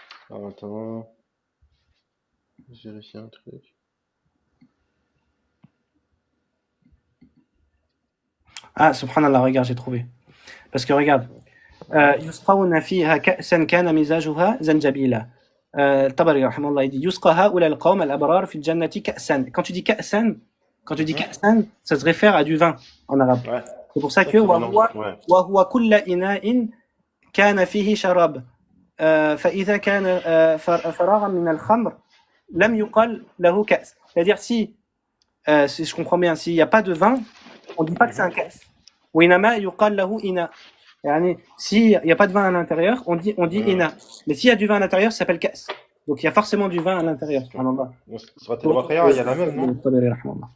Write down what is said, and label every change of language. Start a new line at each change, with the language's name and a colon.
French: Attends. Je vérifie un truc. Ah, subhanallah, regarde, j'ai trouvé. Parce que regarde.
Arabic: يسقون فيها كأسا كان مزاجها زنجبيلا. الطبري رحمه الله
French: dit
Arabic: يسقى هؤلاء القوم الأبرار في الجنة كأسا.
French: Quand tu dis Mhm. كأسا, ça se réfère à du vin en arabe. Ouais. C'est pour ça que c'est le nom. Ouais.
Arabic: وهو كل إناء كان فيه شراب. فإذا كان فراغا من الخمر لم يقل له كأس.
French: C'est-à-dire si je comprends bien, s'il n'y a pas de vin, on ne dit pas que c'est un كأس.
Arabic: وإنما يقال له إناء.
French: Yani, s'il n'y a pas de vin à l'intérieur, on dit ina. Mais s'il y a du vin à l'intérieur, ça s'appelle kas. Donc il y a forcément du vin à l'intérieur. Soit al-Waqi'a, il y a la même, non?